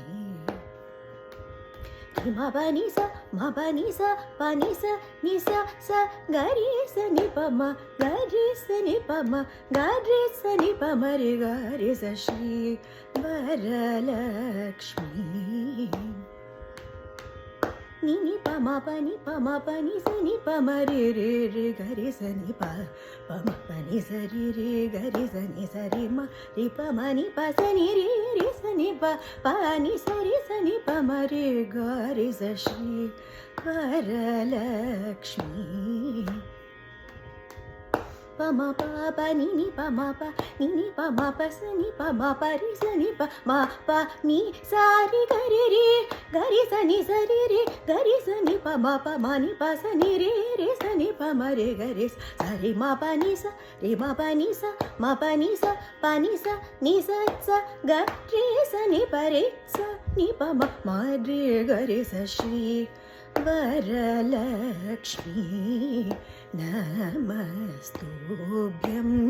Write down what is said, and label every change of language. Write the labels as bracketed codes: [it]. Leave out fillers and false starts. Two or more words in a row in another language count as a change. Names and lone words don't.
[sa] मपनि सा पनि स नि स गरि स नि पम गरि स नि पम गरि स नि पमरे गरि स श्री वरलक्ष्मी नि नि पम पनि स नि पमरे रे रे गरि स नि प पम पनि स रि रे गरि स नि स रि म रि प म नि प स नि रि रि स नि प नि स रि स नि पमरे गरि स श्री वरलक्ष्मी पम प नि नि पम प नि नि पम प स नि पम प रि स नि प म प नि सा रि गरि रि गरि स नि स रि रि गरि स नि प म प म नि प स नि रि रि स नि प म रे गरि स रि म प नि स रि म प नि स म प नि स प नि स नि स ग रि स नि प रि स नि प म म रे गरि स श्री वरलक्ष्मी नमस्तुभ्यं